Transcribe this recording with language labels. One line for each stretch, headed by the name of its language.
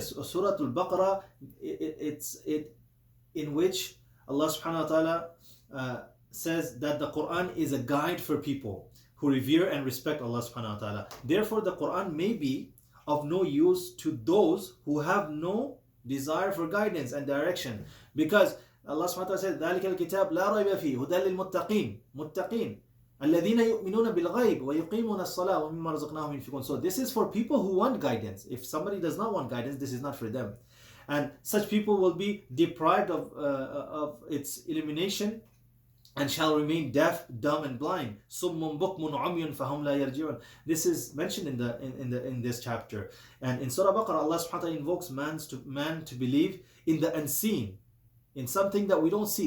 English: Surah Al-Baqarah, it's in which Allah subhanahu wa ta'ala says that the Quran is a guide for people who revere and respect Allah subhanahu wa ta'ala. Therefore, the Quran may be of no use to those who have no desire for guidance and direction. Because Allah subhanahu wa ta'ala says,
Arabic: ذَلِكَ الْكِتَابِ لَا رَيْبَ فِيهِ هُدًى لِلْمُتَّقِينَ مُتَّقِينَ الَّذِينَ يُؤْمِنُونَ بِالْغَيْبِ وَيُقِيمُونَ الصَّلَاةَ وَمِمَّا رَزَقْنَاهُمْ يُنْفِقُونَ.
English: So this is for people who want guidance. If somebody does not want guidance, this is not for them. And such people will be deprived of its illumination and shall remain deaf, dumb, and blind.
Arabic: صُمٌّ بُكْمٌ عُمْيٌ فَهُمْ لَا يَرْجِعُونَ.
English: This is mentioned in this chapter. And in Surah Baqarah, Allah subhanahu wa ta'ala invokes man to believe in the unseen, in something that we don't see.